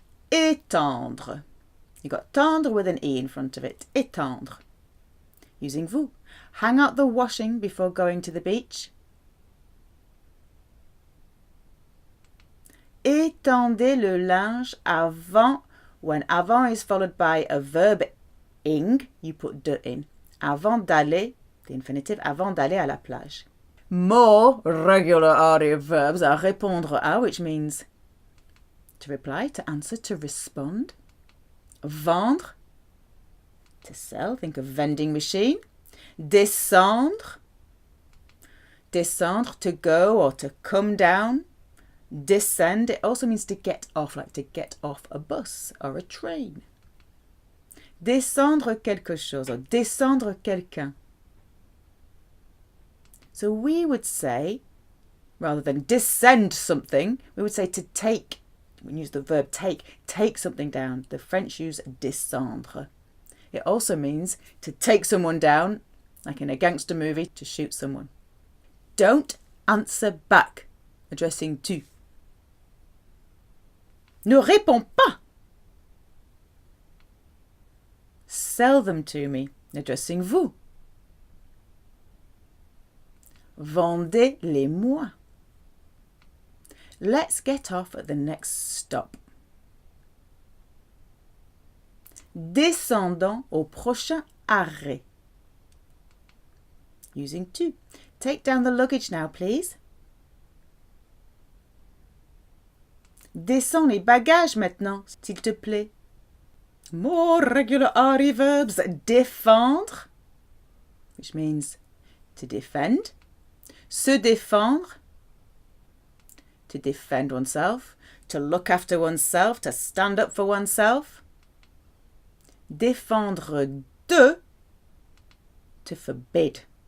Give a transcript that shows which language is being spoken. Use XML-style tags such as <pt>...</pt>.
<en>Étendre. You got tendre with an E in front of it. Étendre. Using vous. Hang out the washing before going to the beach.</en> <fr>Étendez le linge avant.</fr> <en>When avant is followed by a verb ing, you put de in.</en> <fr>Avant d'aller,</fr> <en>the infinitive,</en> <fr>avant d'aller à la plage.</fr> <en>More regular article verbs are répondre à, which means to reply, to answer, to respond. Vendre, to sell, think of vending machine. Descendre, descendre, to go or to come down. Descend, it also means to get off, like to get off a bus or a train.</en> <fr>Descendre quelque chose or descendre quelqu'un.</fr> <en>So we would say, rather than descend something, we would say to take. We use the verb take something down. The French use descendre. It also means to take someone down, like in a gangster movie, to shoot someone. Don't answer back, addressing tu.</en> <fr>Ne réponds pas.</fr> <en>Sell them to me, addressing vous.</en> <fr>Vendez-les-moi.</fr> <en>Let's get off at the next stop.</en> <fr>Descendons au prochain arrêt.</fr> <en>Using tu. Take down the luggage now, please.</en> <fr>Descends les bagages maintenant, s'il te plaît.</fr> <en>More regular arty verbs. Défendre, which means to defend. Se défendre, to defend oneself, to look after oneself, to stand up for oneself. Défendre de, to forbid.</en>